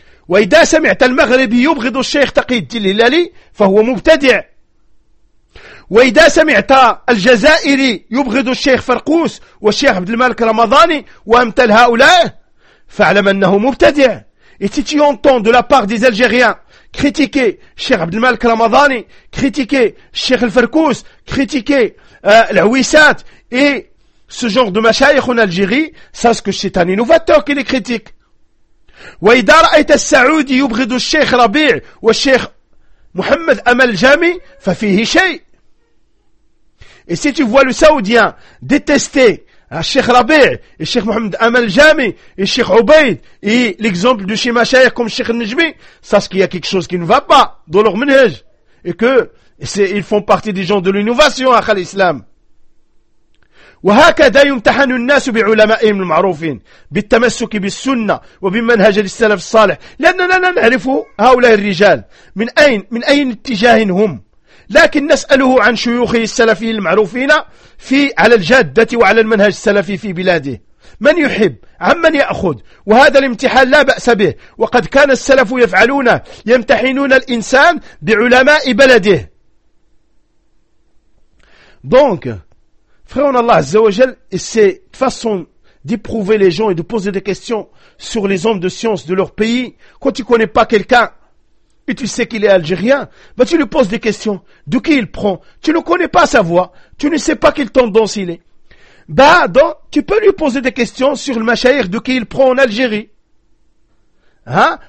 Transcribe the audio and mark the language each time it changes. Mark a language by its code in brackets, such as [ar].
[ar] وإذا سمعت المغربي يبغض الشيخ تقي الدين الهلالي فهو مبتدع وإذا سمعت الجزائري يبغض الشيخ فرقوس والشيخ عبد الملك رمضاني وامثل هؤلاء فاعلم انه مبتدع [fr] Et si tu entends de la part des Algériens critiquer Cheikh Abd al-Malik Ramadani, critiquer Cheikh al-Farkous, critiquer l'Aouissat et ce genre de machaïkh en Algérie, sache que c'est un innovateur qui les critique. [ar] وإذا رأيت السعودي يبغض الشيخ ربيع والشيخ محمد أمل جامي ففيه شيء. [fr] Et si tu vois le Saoudien détester الشيخ ربيع et الشيخ محمد أمل جامي et الشيخ عبيد et l'exemple de chez Machaïr comme الشيخ النجمي, sache qu'il y a quelque chose qui ne va pas dans leur manège et que ils font partie des gens de l'innovation à l'islam. [ar] وهكذا يمتحن الناس بعلمائهم المعروفين بالتمسك بالسنة وبمنهج السلف الصالح لأننا لا نعرف هؤلاء الرجال من أين اتجاه هم لكن نسأله عن شيوخه السلفيين المعروفين في على الجادة وعلى المنهج السلفي في بلاده من يحب عمن يأخذ وهذا الامتحان لا بأس به وقد كان السلف يفعلونه يمتحنون الإنسان بعلماء بلده Donc [fr] Frère en Allah, Azzawajal, c'est de façon d'éprouver les gens et de poser des questions sur les hommes de science de leur pays. Quand tu connais pas quelqu'un et tu sais qu'il est algérien, ben tu lui poses des questions. De qui il prend? Tu ne connais pas sa voix. Tu ne sais pas quelle tendance il est. Ben, donc, tu peux lui poser des questions sur le machaïr de qui il prend en Algérie. Hein?